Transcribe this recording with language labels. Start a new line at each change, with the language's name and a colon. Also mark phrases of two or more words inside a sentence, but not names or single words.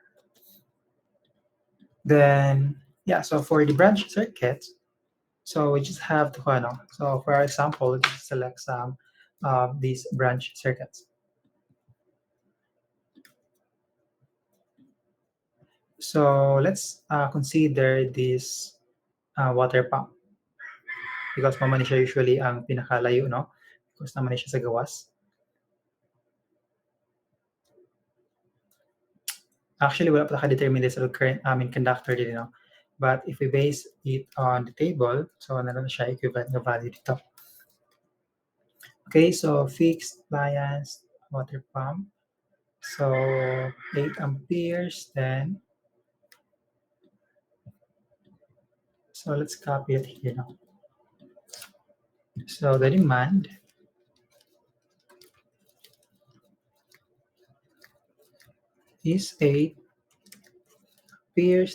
English: Then, yeah, so for the branch circuits, so we just have to, so for our example, let's select some of these branch circuits. So let's consider this water pump because
Filipino: naman siya
English: usually
Filipino: ang pinakalayo,
English: no?
Filipino: Because naman siya sa gawas. Actually, wala pa naka-determine sa
English: current conductor
Filipino: din, no?
English: But if we base it on the table, so
Filipino: naroon siya
English: equivalent na value dito. Okay, so fixed bias water pump. So 8 amperes then. So let's copy it here now. So the demand is 8 amperes.